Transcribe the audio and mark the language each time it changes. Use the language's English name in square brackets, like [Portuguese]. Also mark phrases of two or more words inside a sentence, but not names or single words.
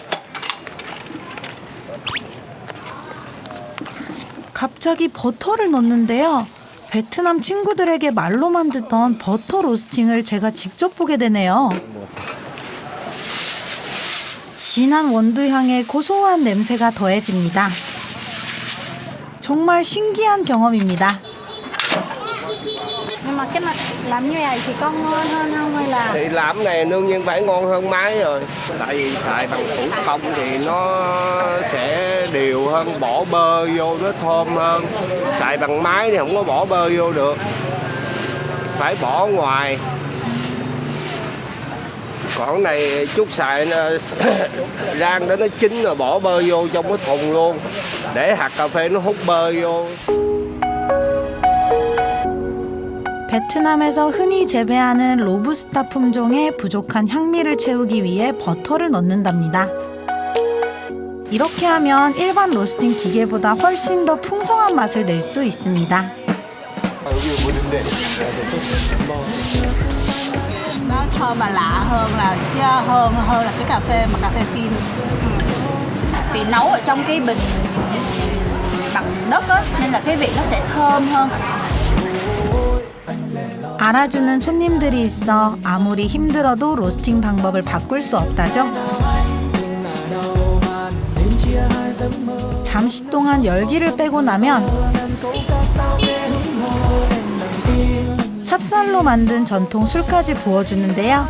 [Korean] 갑자기 버터를 넣는데요. 베트남 친구들에게 말로만 듣던 버터 로스팅을 제가 직접 보게 되네요. 진한 원두 향에 고소한 냄새가 더해집니다. 정말 신기한 경험입니다. [Vietnamese] Nhưng mà cái này làm như này thì có ngon hơn không hay là? Thì làm cái này đương nhiên phải ngon hơn máy rồi. Tại vì xài bằng thủ công thì nó sẽ đều hơn, bỏ bơ vô nó thơm hơn. Xài bằng máy thì không có bỏ bơ vô được, phải bỏ ngoài. Còn này chút xài rang đó nó chín rồi bỏ bơ vô trong cái thùng luôn. Để hạt cà phê nó hút bơ vô. [Korean] 베트남에서 흔히 재배하는 로부스타 품종의 부족한 향미를 채우기 위해 버터를 넣는답니다. 이렇게 하면 일반 로스팅 기계보다 훨씬 더 풍성한 맛을 낼 수 있습니다. 여기 뭐인데? [Vietnamese] Nó thơm và lạ hơn là chứ hơn là cái cà phê mà cà phê phin. Vì nấu ở trong cái bình bằng đất á, nên là cái vị nó sẽ thơm hơn. [Korean] 알아주는 손님들이 있어 아무리 힘들어도 로스팅 방법을 바꿀 수 없다죠. 잠시 동안 열기를 빼고 나면 찹쌀로 만든 전통 술까지 부어주는데요.